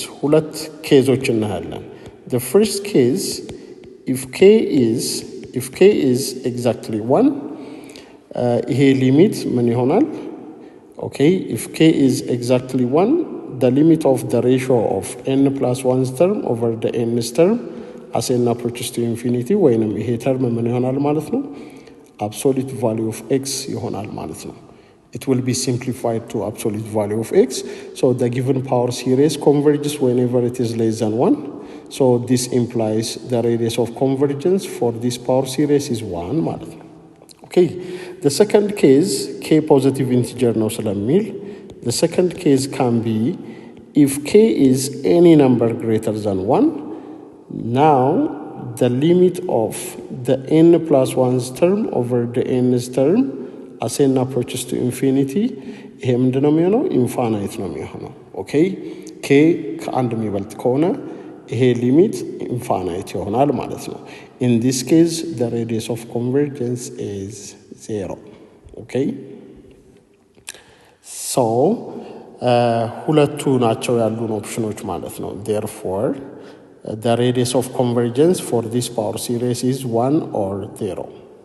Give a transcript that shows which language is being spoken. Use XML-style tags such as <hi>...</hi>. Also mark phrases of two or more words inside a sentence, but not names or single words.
<am>ሁለት ኬዞች እናያለን።</am> <en>the first case, if k is exactly 1</en> <am>ይሄ ሊሚት ምን ይሆናል?</am> <en>okay if k is exactly 1 the limit of the ratio of n plus 1's term over the n's term as n approaches to infinity</en> <am>ወይንም ይሄ term ምን ይሆናል ማለት ነው?</am> <en>absolute value of x</en> <am>ይሆናል ማለት ነው።</am> <en>it will be simplified to absolute value of x. so the given power series converges whenever it is less than 1. so this implies the radius of convergence for this power series is 1</en> <am>ማለት ነው።</am> <en>okay the second case k positive integer</en> <am>ነው ስለሚል</am> <en>the second case can be if k is any number greater than 1. now the limit of the n plus 1's term over the n's term as n approaches to infinity</en> <am>ይሄ ምንድነው የሚሆነው? ኢንፋናይት ነው የሚሆነው።</am> <en>okay k k</en> <am>ከአንድ የሚበልጥ ከሆነ ይሄ ሊሚት ኢንፋይናይት ይሆናል ማለት ነው</am> <en>in this case the radius of convergence is 0 okay so</en> <am>ሁለቱ ናቸው ያሉን ኦፕሽኖች ማለት ነው</am> <en>therefore the radius of convergence for this power series is 1 or 0</en>